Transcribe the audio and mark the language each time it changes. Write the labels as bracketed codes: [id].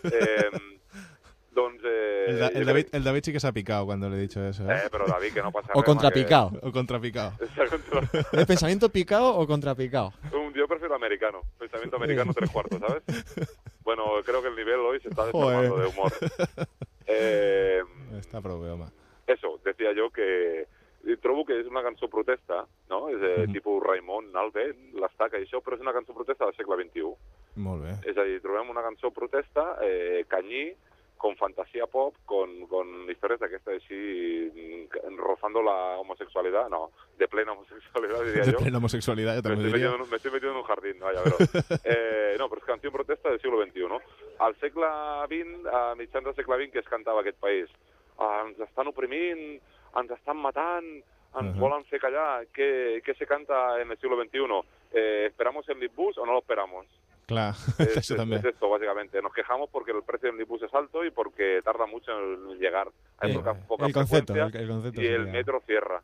[es] El David sí que se ha picado cuando le he dicho eso. Pero David, que no pasa nada. O contrapicado. ¿El pensamiento picado o contrapicado? Yo prefiero americano. Pensamiento americano 3/4, ¿sabes? Bueno, creo que el nivel hoy se está desplomando de humor. Está problema. Eso, decía yo que... [ca] Trobo que és una cançó protesta, no? És tipus Raimon, Nalbet, l'Estaca i això, però és una cançó protesta del segle XXI. Molt bé. És a dir, trobem una cançó protesta, canyí, [es] con fantasía pop, con historias de que está así rozando la homosexualidad, no, de plena homosexualidad, diría de yo. De plena homosexualidad, yo también diría. Me estoy metiendo en un jardín, vaya, pero... no, pero es canción protesta del siglo XXI. [ca] Al segle XX, a mitjans del segle XX, que es cantava aquest país? Ens estan oprimint, ens estan matant, ens volen fer callar. [es] ¿Qué se canta en el siglo XXI? ¿Esperamos en Big Bus o no lo esperamos? Claro, eso también. Es esto, básicamente. Nos quejamos porque el precio del minibus es alto y porque tarda mucho en llegar. Hay poca frecuencia. El concepto. Y el metro cierra.